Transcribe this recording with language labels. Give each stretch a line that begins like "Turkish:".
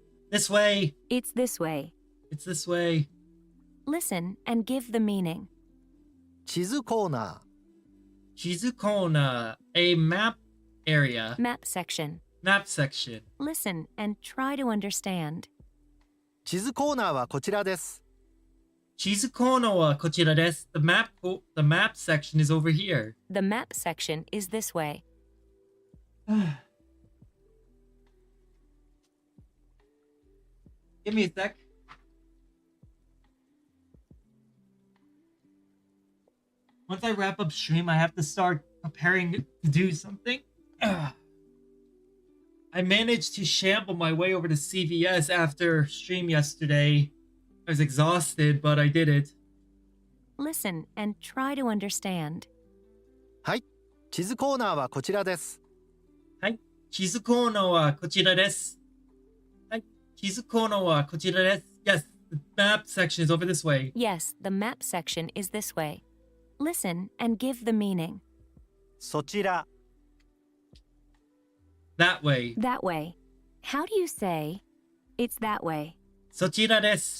English: This way. It's this way. It's this way. Listen and give the meaning.
Japanese: 地図コーナ地図コーナー。
English: A map area. Map section. Map section. Listen and try to understand. ー。
Japanese: 地図コーナーはこちらです。地図コーナーはこちらです。
English: The map section is over here. The map section is this way. Give me a sec. Once I wrap up stream, I have to start preparing to do something. I managed to shamble my way over to CVS after stream yesterday. I was exhausted, but I did it. Listen and try to understand.
Japanese: はい。地図コーナーはこちらです。はい。地図コーナーはこちらです。はい。地図コーナーはこちらです。
English: Yes, the map section is over this way. Yes, the map section is this way. Listen and give the meaning.
Japanese: そちら、
English: That way. That way. How do you say, It's that way?
Japanese: そちらです。